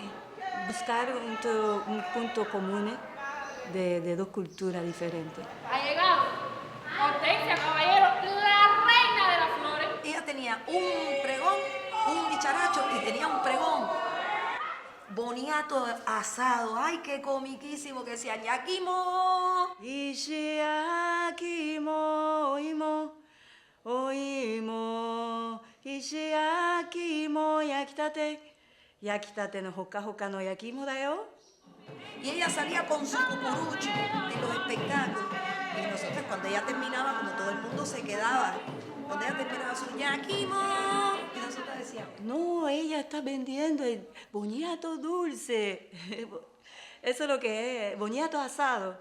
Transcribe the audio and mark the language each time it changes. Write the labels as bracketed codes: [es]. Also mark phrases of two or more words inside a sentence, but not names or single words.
[es] Buscar un punto común de dos culturas diferentes. Ha llegado Hortensia Caballero, la reina de las flores. Ella tenía un pregón, un dicharacho y tenía un pregón. Boniato asado, ay, qué comiquísimo que sea. [ja] Yakimo. 石焼き芋、おいも、おいも、石焼き芋、焼きたて. 焼きたてのほかほかの焼き芋だよ. [es] Y ella salía con su cucurucho en los espectáculos. Y nosotros cuando ella terminaba, como todo el mundo se quedaba, cuando ella terminaba su yakimo, y nosotros decíamos, No, ella está vendiendo el boniato dulce. Eso es lo que es, boniato asado.